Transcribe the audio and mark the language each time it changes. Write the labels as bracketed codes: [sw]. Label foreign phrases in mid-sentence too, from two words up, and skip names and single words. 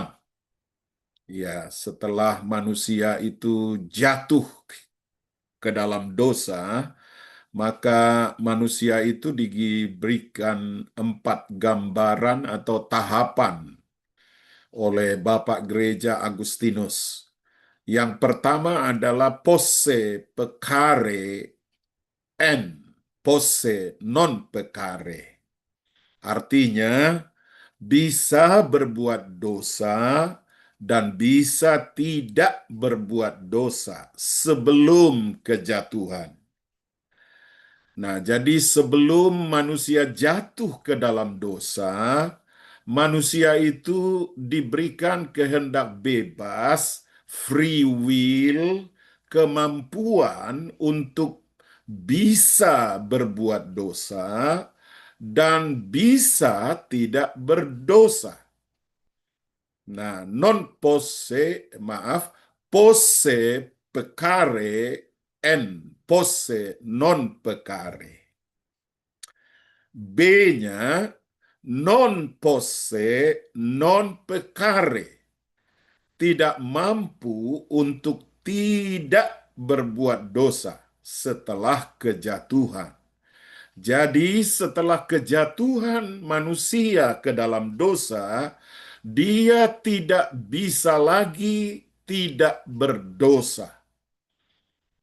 [id] Ya, setelah manusia itu jatuh ke dalam dosa, maka manusia itu diberikan 4 gambaran atau tahapan oleh Bapak Gereja Agustinus. Yang pertama adalah [la] posse peccare en posse non peccare. [id] Artinya bisa berbuat dosa dan bisa tidak berbuat dosa sebelum kejatuhan. Nah, jadi sebelum manusia jatuh ke dalam dosa, manusia itu diberikan kehendak bebas, [en] free will, [id] kemampuan untuk bisa berbuat dosa dan bisa tidak berdosa. Nah, [la] posse peccare en posse non peccare. B-nya non posse non peccare. [id] Tidak mampu untuk tidak berbuat dosa setelah kejatuhan. Jadi setelah kejatuhan manusia ke dalam dosa, dia tidak bisa lagi tidak berdosa.